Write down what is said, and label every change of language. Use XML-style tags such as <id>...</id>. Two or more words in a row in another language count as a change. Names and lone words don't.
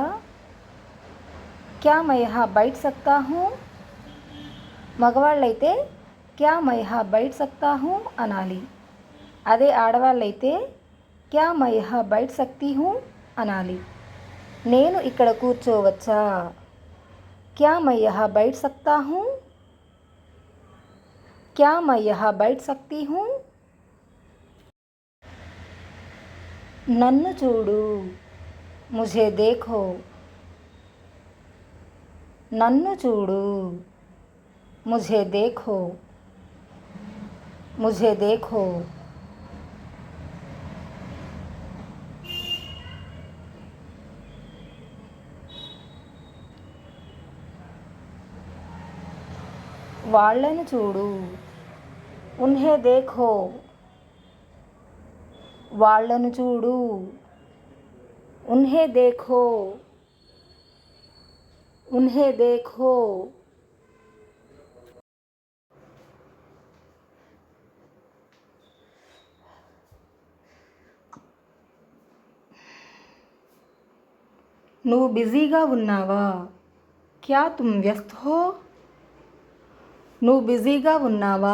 <hi>क्या मैं यहाँ बैठ सकता हूँ?</hi> <te>మగవాళ్ళైతే</te> <hi>क्या मैं यहाँ बैठ सकता हूँ</hi> <te>అనాలి. అదే ఆడవాళ్ళైతే</te> <hi>क्या मैं यहाँ बैठ सकती हूँ</hi> <te>అనాలి. నేను ఇక్కడ కూర్చోవచ్చా?</te> <hi>क्या मैं यहाँ बैठ सकता हूँ? क्या मैं यहाँ बैठ सकती हूँ?</hi> <te>నన్ను చూడు.</te> <hi>मुझे देखो.</hi> <te>నన్ను చూడు.</te> <hi>मुझे देखो. मुझे देखो.</hi> <te>వాళ్ళను చూడు.</te> <hi>उन्हें देखो.</hi> <te>వాళ్ళను చూడు.</te> <hi>उन्हें देखो. उन्हें देखो.</hi> <te>నువ్వు బిజీగా ఉన్నావా?</te> <hi>क्या तुम व्यस्त हो?</hi> <te>నువ్వు బిజీగా ఉన్నావా?</te>